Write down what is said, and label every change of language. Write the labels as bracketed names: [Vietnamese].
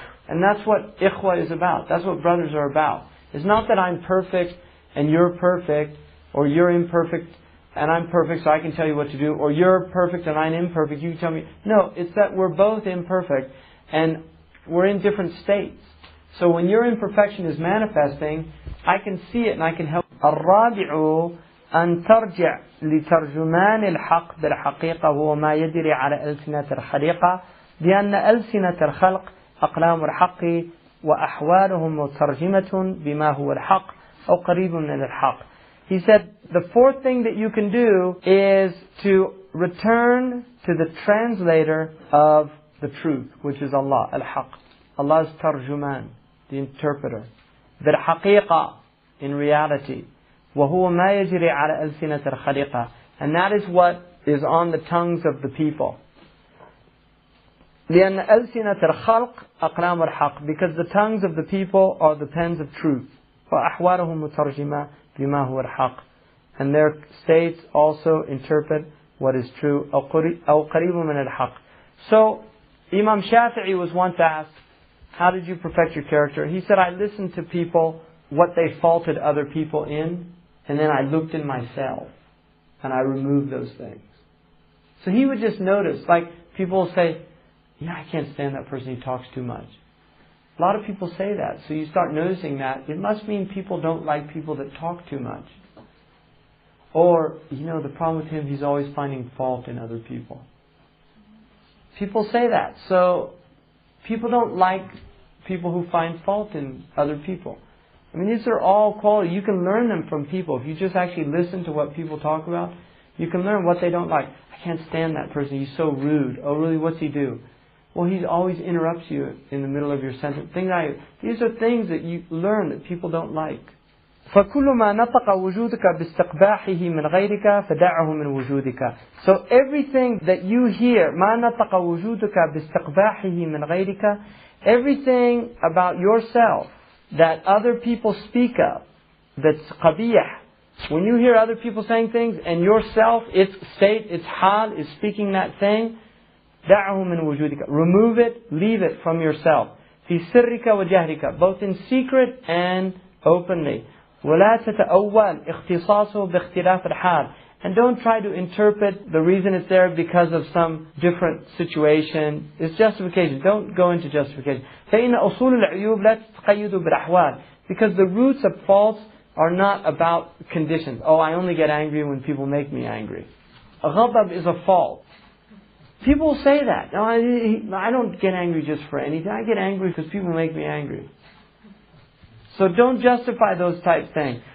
[English] And that's what ikhwa is about. That's what brothers are about. It's not that I'm perfect and you're perfect, or you're imperfect and I'm perfect so I can tell you what to do, or you're perfect and I'm imperfect, you tell me. No, it's that we're both imperfect and we're in different states. So when your imperfection is manifesting, I can see it and I can help. [Arabic] الرابع أن ترجع لترجمان الحق بالحقيقة هو ما يجري على ألسنة الخليقة لأن ألسنة الخلق أقلام الحق وأحوالهم مترجمة بما هو الحق أو قريب من الحق. [English] He said the fourth thing that you can do is to return to the translator of the truth, which is Allah, al-Haq. Allah's tarjuman, the interpreter. بالحقيقة, in reality. [Arabic] وهو ما يجري على ألسنة الخليقة. [English] And that is what is on the tongues of the people. [Arabic] لأن ألسنة الخلق أقلام الحق, [English] because the tongues of the people are the pens of truth. [Arabic] وأحوالهم مترجمة بما هو الحق. [English] And their states also interpret what is true. [Arabic] أو قريب من الحق. [English] So Imam Shafi'i was once asked, how did you perfect your character? He said, I listened to people, what they faulted other people in, and then I looked in myself and I removed those things. So he would just notice, like people will say, yeah, I can't stand that person, he talks too much. A lot of people say that. So you start noticing that. It must mean people don't like people that talk too much. Or, the problem with him, he's always finding fault in other people. People say that. So people don't like people who find fault in other people. I mean, these are all qualities. You can learn them from people. If you just actually listen to what people talk about, you can learn what they don't like. I can't stand that person. He's so rude. Oh, really? What's he do? Well, he always interrupts you in the middle of your sentence. These are things that you learn that people don't like. [Arabic] فكل ما نطق وجودك باستقباحه من غيرك فدعه من وجودك. [English] So everything that you hear, [Arabic] ما نطق وجودك باستقباحه من غيرك, [English] everything about yourself that other people speak of, that's qabih. When you hear other people saying things and yourself, its state, its hal is speaking that thing, [Arabic] دعه من وجودك. [English] Remove it, leave it from yourself. [Arabic] في سرك وجهرك, [English] both in secret and openly. [Arabic] ولا تتأول اختصاصه باختلاف الحال. [English] And don't try to interpret the reason it's there because of some different situation. It's justification. Don't go into justification. [Arabic] فإن أصول العيوب لا تتقيد بالأحوال. [English] Because the roots of faults are not about conditions. Oh, I only get angry when people make me angry. Ghadab is a fault. People say that. No, I don't get angry just for anything. I get angry because people make me angry. So don't justify those type things.